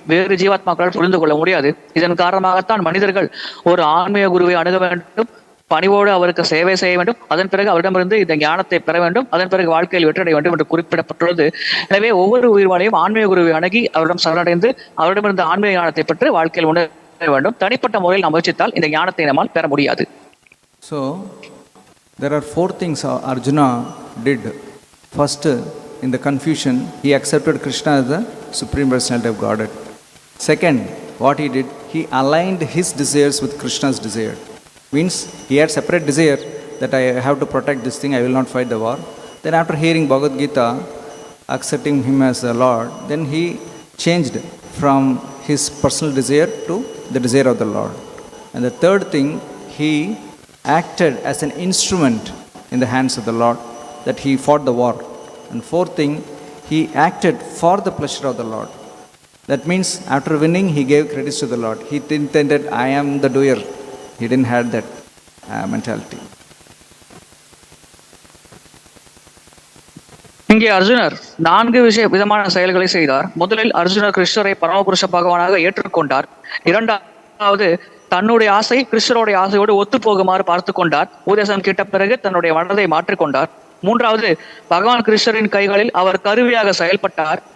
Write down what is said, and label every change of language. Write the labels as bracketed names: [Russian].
[Tamil] வேறு ஜீவாத்மாக்களால் புரிந்து கொள்ள முடியாது. இதன் காரணமாகத்தான் மனிதர்கள் ஒரு ஆன்மீக குருவை அணுக வேண்டும், பணிவோடு அவருக்கு சேவை செய்ய வேண்டும், அதன் பிறகு அவரிடமிருந்து இந்த ஞானத்தை பெற வேண்டும், அதன் பிறகு வாழ்க்கையில் வெற்றியடைய வேண்டும் என்று குறிப்பிடப்பட்டுள்ளது. எனவே ஒவ்வொரு உயிர்வாளையும் ஆன்மீக குருவை அணுகி அவரிடம் சரணடைந்து அவரிடமிருந்து ஆன்மீக ஞானத்தை பெற்று வாழ்க்கையில் உணர வேண்டும். தனிப்பட்ட முறையில் நாம் முயற்சித்தால் இந்த ஞானத்தை நம்மால் பெற முடியாது. [English] So there are 4 things Arjuna did. First, in the confusion, he accepted Krishna as the Supreme Personality of Godhead. Second, what he did, he aligned his desires with Krishna's desire. Means, he had separate desire that I have to protect this thing, I will not fight the war. Then after hearing Bhagavad Gita, accepting him as the Lord, then he changed from his personal desire to the desire of the Lord. And the third thing, he acted as an instrument in the hands of the Lord, that he fought the war. And fourth thing, he acted for the pleasure of the Lord. That means after winning, he gave credits to the Lord. He didn't think that I am the doer. He didn't have that mentality. [Tamil] இங்கே அர்ஜுனர் 4 விதமான செயல்களை செய்தார். முதலில் அர்ஜுனர் கிருஷ்ணரை பரமபுருஷ பகவானாக ஏற்றுக்கொண்டார். இரண்டாவது, தன்னுடைய ஆசை கிருஷ்ணருடைய ஆசையோடு ஒத்து போகுமாறு பார்த்து கொண்டார். உபதேசம் கேட்ட பிறகு தன்னுடைய மனதை மாற்றிக்கொண்டார். மூன்றாவது, பகவான் கிருஷ்ணரின் கைகளில் அவர் கருவியாக செயல்பட்டார்.